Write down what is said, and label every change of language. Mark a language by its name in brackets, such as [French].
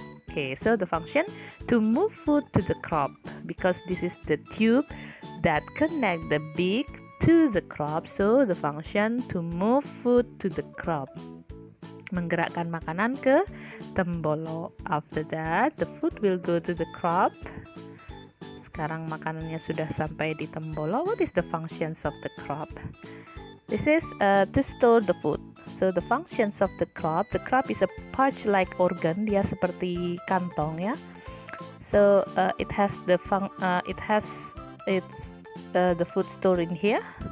[English] Okay, so the function to move food to the crop, because this is the tube that connect the beak to the crop, so the function to move food to the crop, [Indonesian] menggerakkan makanan ke tembolok. [English] After that the food will go to the crop. [Indonesian] Sekarang makanannya sudah sampai di tembolok. [English] What is the functions of the crop? This is to store the food. So the functions of the crop is a pouch like organ, [Indonesian] dia seperti kantong ya. [English] So it has the food stored in here.